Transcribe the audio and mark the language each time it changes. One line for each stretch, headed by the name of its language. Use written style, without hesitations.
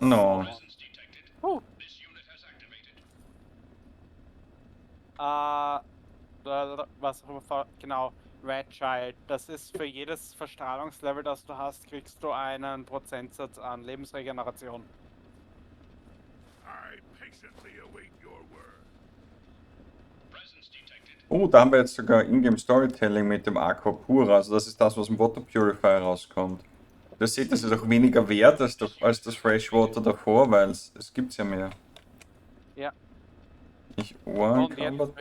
English: No.
German: sauber. Was auch immer, genau, Red Child. Das ist für jedes Verstrahlungslevel, das du hast, kriegst du einen Prozentsatz an Lebensregeneration.
English: I patiently await your word.
German: Oh, da haben wir jetzt sogar Ingame Storytelling mit dem Aqua Pura. Also das ist das, was im Water Purifier rauskommt. Du seht, das ist auch weniger wert als das Freshwater davor, weil es gibt's ja mehr. Ja. Nicht Ohren Und jetzt
English: Combat